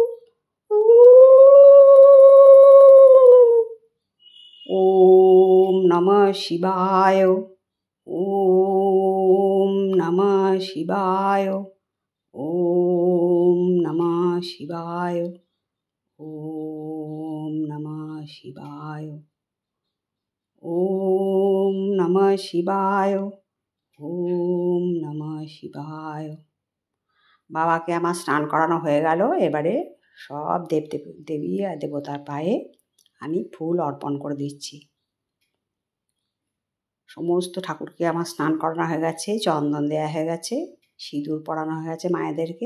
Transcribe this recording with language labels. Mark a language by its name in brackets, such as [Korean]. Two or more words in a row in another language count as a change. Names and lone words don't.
[Sanskrit] ওম নমঃ শিবায়, ওম নমঃ শিবায়, ওম নমঃ শিবায়, ওম নমঃ শিবায়, ওম নমঃ শিবায়, ওম নমঃ শিবায়। [Bangla] বাবাকে আমার স্নান করানো হয়ে গেল। এবারে সব দেবী আর দেবতার পায়ে আমি ফুল অর্পণ করে দিচ্ছি। সমস্ত ঠাকুরকে আমার স্নান করানো হয়ে গেছে, চন্দন দেওয়া হয়ে গেছে, সিঁদুর পরানো হয়ে গেছে মায়েদেরকে।